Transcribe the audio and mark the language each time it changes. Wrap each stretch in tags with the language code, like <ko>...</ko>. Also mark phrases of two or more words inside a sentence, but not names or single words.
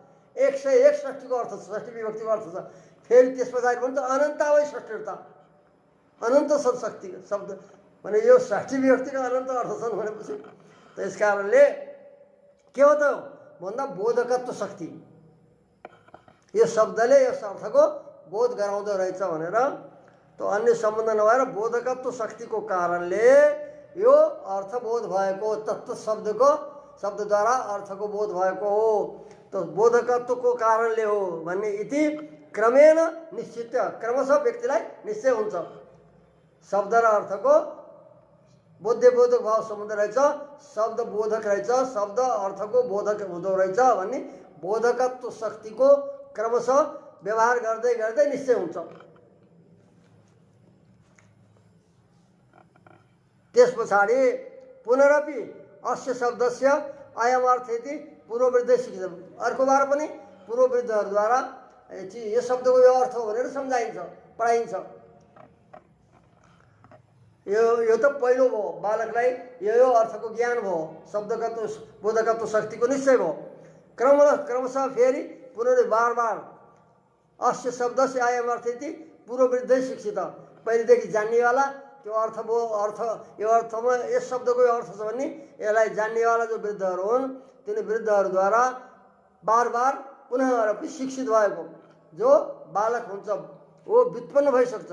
<ne>101 षष्ठीको अर्थ छ, षष्ठी विभक्तिको अर्थ छ। फेरि त्यस पछाडि भन्छ</ne> <sa>अनन्तावै षष्ठीर्था,</sa> <ne>अनन्त शक्ति शब्द भने यो षष्ठी विभक्तिका अनन्त अर्थ छन् भनेपछि त्यस कारणले के हो त भन्दा बोधकत्व शक्ति यो शब्दले यस अर्थको बोध गराउँदो रहेछ भनेर। त अन्य सम्बन्ध नभएर बोधकत्व शक्तिको कारणले यो अर्थबोध भएको तत्त्व शब्दको शब्दद्वारा अर्थको बोध भएको हो। त बोधकत्वको कारणले हो भन्ने</ne> <sa>इति क्रमेण</sa> <ne>निश्चित क्रमशः व्यक्तिलाई निश्चय हुन्छ। शब्द र अर्थको बोध्य बोधक भाव सम्बन्ध रहेछ, शब्द बोधक रहेछ, शब्द अर्थको बोधक हुँदो रहेछ भन्ने बोधकत्व शक्तिको क्रमशः व्यवहार गर्दै गर्दै निश्चय हुन्छ। त्यस पछाडि</ne> <sa>पुनरपि अस्य शब्दस्य अयम अर्थ इति पूर्ववृद्धै शिक्षित।</sa> <ne>अर्को बार पनि पूर्ववृद्धहरूद्वारा यो शब्दको यो अर्थ हो भनेर सम्झाइन्छ, पढाइन्छ। यो त पहिलो भयो, बालकलाई यो अर्थको ज्ञान भयो, शब्दगत बोधकत्व शक्तिको निश्चय भयो। क्रमशः फेरि बार बार</ne> <sa>अस्य शब्दस्य अयम अर्थ इति पूर्ववृद्धै शिक्षित।</sa> <ne>पहिलेदेखि जान्नेवाला त्यो अर्थ भयो, अर्थ यो अर्थमा यस शब्दको यो अर्थ छ भने यसलाई जान्नेवाला जो वृद्धहरू हुन् तिनी वृद्धहरूद्वारा बार बार पुनः शिक्षित भएको जो बालक हुन्छ वो व्युत्पन्न भइसक्छ।</ne>